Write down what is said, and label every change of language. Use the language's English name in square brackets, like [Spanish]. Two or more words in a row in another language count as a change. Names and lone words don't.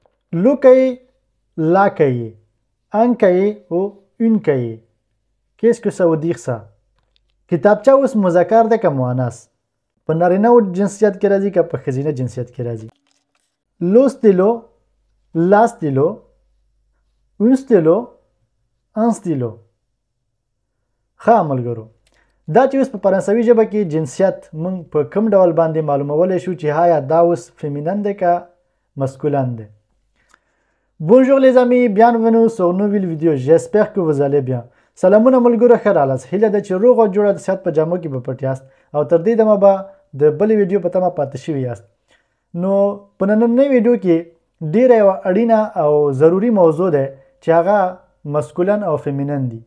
[French] لو cahier, la cahier, un cahier ou une cahier. Qu'est-ce que ça veut dire ça? [Pashto] کتابچه اوس مذکر ده که مؤنث؟ په نارینه و جنسیت کې راځي که په ښځینه جنسیت کې راځي؟ [French] le stylo, la stylo, un stylo, une stylo. [Pashto] ښه ملګرو، دا چې اوس په فرانسوي ژبه کې جنسیت موږ په کوم ډول باندې معلومولی شو چې آیا دا اوس فیمینن دی که مسکولن دی. [French] Bonjour les amis, bienvenue sur une nouvelle vidéo. J'espère que vous allez bien. [Pashto] سلامونه ملګرو، ښه راغلاست. هیله ده چې روغ او جوړه د صحت په جامو کې به پټ یاست او تر دې دمه به د بلې ویډیو په تمه پاتې شوي یاست. نو په نننۍ ویډیو کې ډیره یوه اړینه او ضروري موضوع ده چې هغه مسکولن او فیمینن دي.